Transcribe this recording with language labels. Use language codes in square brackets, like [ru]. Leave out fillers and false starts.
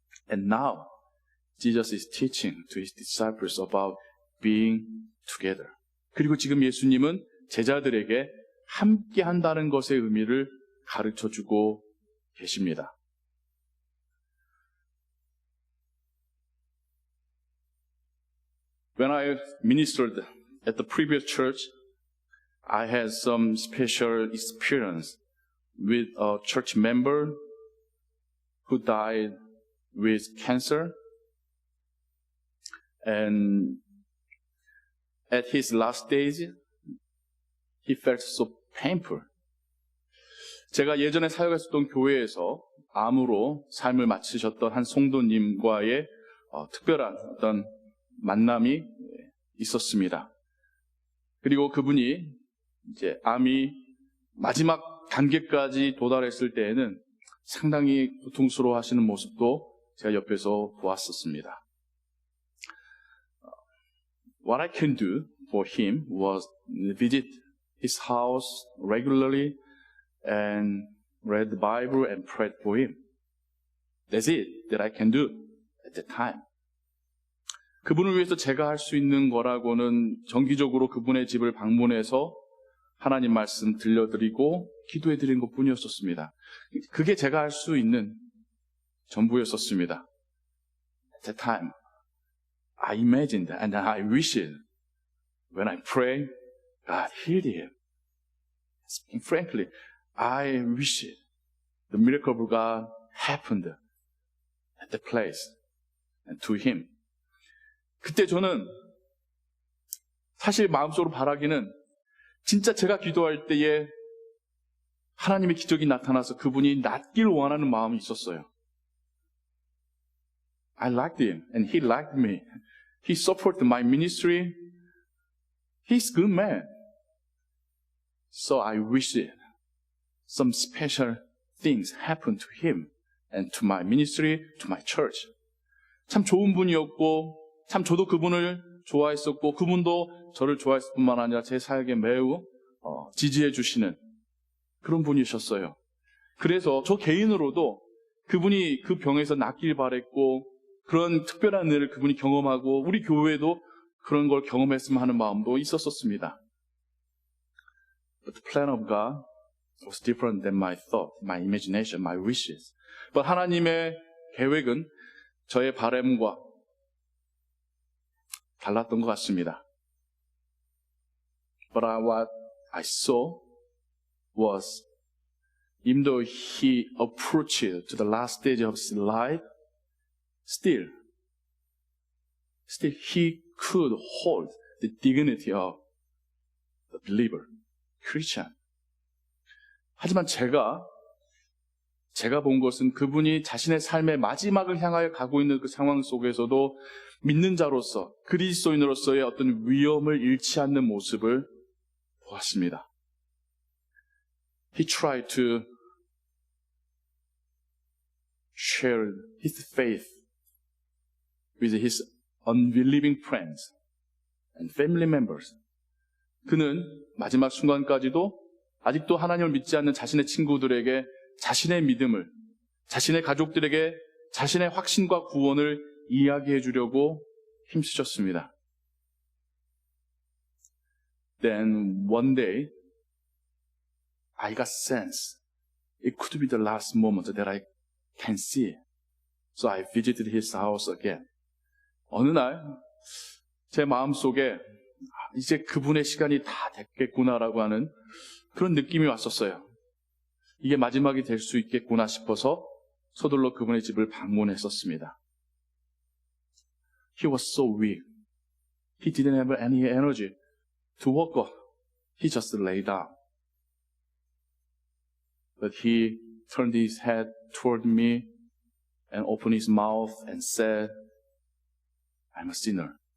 [en] And now, Jesus is teaching to His disciples about being together. [ko] 그리고 지금 예수님은 제자들에게 함께 한다는 것의 의미를 가르쳐주고 계십니다. [en] When I ministered at the previous church, I had some special experience with a church member who died with cancer. And at his last days, he felt so painful. [ko] 제가 예전에 사역했었던 교회에서 암으로 삶을 마치셨던 한 성도님과의 특별한 어떤 만남이 있었습니다. 그리고 그분이 이제 암이 마지막 단계까지 도달했을 때에는 상당히 고통스러워 하시는 모습도 제가 옆에서 보았었습니다. [en] What I can do for him was visit his house regularly and read the Bible and prayed for him. That's it that I can do at the time. [ko] 그분을 위해서 제가 할 수 있는 거라고는 정기적으로 그분의 집을 방문해서 하나님 말씀 들려드리고 기도해드린 것뿐이었었습니다. 그게 제가 할 수 있는 전부였었습니다. [en] At that time, I imagined and I wished when I prayed, God healed him. Speaking frankly, I wished the miracle of God happened at the place and to him. [ko] 그때 저는 사실 마음속으로 바라기는 진짜 제가 기도할 때에 하나님의 기적이 나타나서 그분이 낫길 원하는 마음이 있었어요. [en] I liked him and he liked me. He supported my ministry. He's a good man. So I wished some special things happened to him and to my ministry, to my church. [ko] 참 좋은 분이었고 참 저도 그분을 좋아했었고 그분도 저를 좋아했을 뿐만 아니라 제 사역에 매우 지지해 주시는 그런 분이셨어요. 그래서 저 개인으로도 그분이 그 병에서 낫길 바랬고 그런 특별한 일을 그분이 경험하고 우리 교회도 그런 걸 경험했으면 하는 마음도 있었습니다. [en] But the plan of God was different than my thought, my imagination, my wishes. But [ko] 하나님의 계획은 저의 바람과 달랐던 것 같습니다. [en] But what I saw was even though he approached to the last stage of his life, still he could hold the dignity of the believer, Christian. [ko] 하지만 제가 본 것은 그분이 자신의 삶의 마지막을 향하여 가고 있는 그 상황 속에서도 믿는 자로서, 그리스도인으로서의 어떤 위험을 잃지 않는 모습을 보았습니다. [en] He tried to share his faith with his unbelieving friends and family members. [ko] 그는 마지막 순간까지도 아직도 하나님을 믿지 않는 자신의 친구들에게 자신의 믿음을, 자신의 가족들에게 자신의 확신과 구원을 이야기해 주려고 힘쓰셨습니다. [en] Then one day, I got sense it could be the last moment that I can see. So I visited his house again. [ko] 어느 날 제 마음속에 이제 그분의 시간이 다 됐겠구나라고 하는 그런 느낌이 왔었어요. 이게 마지막이 될 수 있겠구나 싶어서 서둘러 그분의 집을 방문했었습니다. [en] He was so weak. He didn't have any energy to walk up. He just lay down. But he turned his head toward me and opened his mouth and said, I'm a sinner.